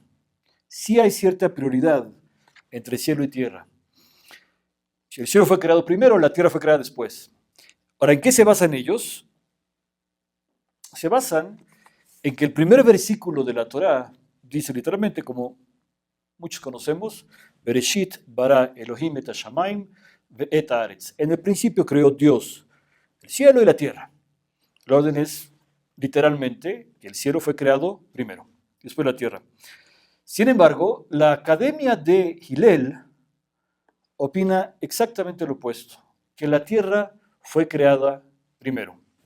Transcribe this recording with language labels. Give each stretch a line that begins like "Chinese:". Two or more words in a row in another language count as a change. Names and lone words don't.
Spanish: Sí hay cierta prioridad entre cielo y tierra. Si el cielo fue creado primero, la tierra fue creada después. Ahora, ¿en qué se basan ellos? Se basan en que el primer versículo de la Torá dice literalmente, como muchos conocemos,
Hebrew: Bereshit bara Elohim et hashamayim ve'et haaretz.
Spanish: En el principio creó Dios el cielo y la tierra. El orden es literalmente que el cielo fue creado primero, después la tierra. Sin embargo, la Academia de Hillel opina exactamente lo opuesto, que la tierra fue creada primero.